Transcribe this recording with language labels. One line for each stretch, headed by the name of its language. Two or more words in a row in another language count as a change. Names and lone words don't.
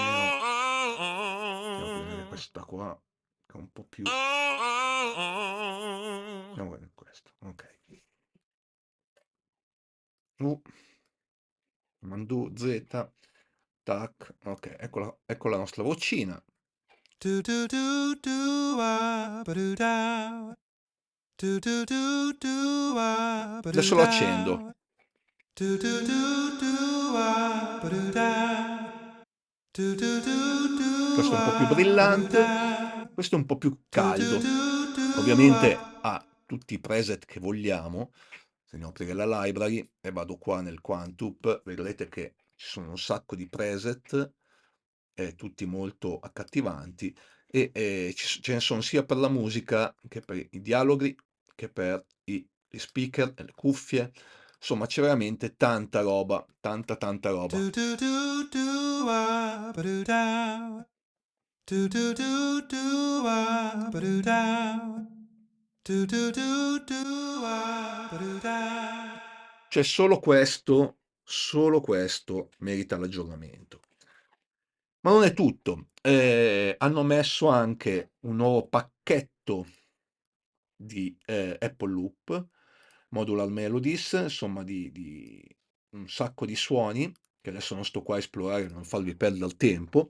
Italian: Andiamo a prendere questa qua, che è un po' più. Andiamo a prendere questo, ok. Mandu Z, tac, ok, ecco la nostra vocina. Do do do do ba do da. Do do do do ba do Adesso lo da. accendo. Do do do do ba do da. Do do do do Questo è un po' più ba do brillante, da. questo è un po' più Do do caldo. do do Ovviamente ba. ha tutti i preset che vogliamo. Se andiamo a aprire la library e vado qua nel Quantup, vedrete che ci sono un sacco di preset, tutti molto accattivanti, e ce ne sono sia per la musica che per i dialoghi, che per gli speaker e le cuffie. Insomma, c'è veramente tanta roba, tanta roba. Do do do do ba do da. Do do do do ba do da. Do do do do ba do da. Cioè solo questo merita l'aggiornamento. Ma non è tutto. Hanno messo anche un nuovo pacchetto di Apple Loop, Modular Melodies, insomma di un sacco di suoni, che adesso non sto qua a esplorare per non farvi perdere il tempo.